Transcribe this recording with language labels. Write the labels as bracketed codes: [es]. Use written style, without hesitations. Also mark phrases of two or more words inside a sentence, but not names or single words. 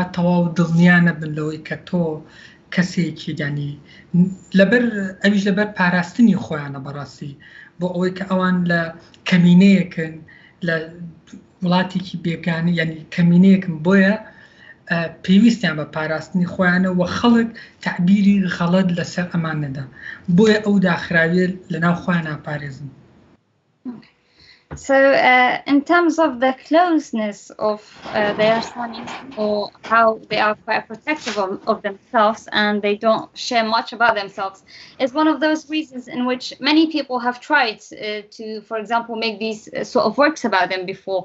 [ckb] تەواو دڵنیانە بن لەوەی کە تۆ کەسێکی دانی لەبەر ئەویش لەبەر پاراستنی خۆیانە بەڕاستی بۆ ئەوەی کە ئەوان لە کەمینەیەکن لە وڵاتێکی بێگانی یعنی کەمینەیەکم بۆیە پێویستیان بە پاراستنی خۆیانە و خەڵک تعبیری غەڵەت لەسەر ئەمان نەدا بۆیە ئەو داخراویە لەناو خۆیان ناپارێزن. [en] So in terms of the closeness of the Yarsanis, or how they are quite protective of themselves and they don't share much about themselves, is one of those reasons in which many people have tried to, for example, make these sort of works about them before.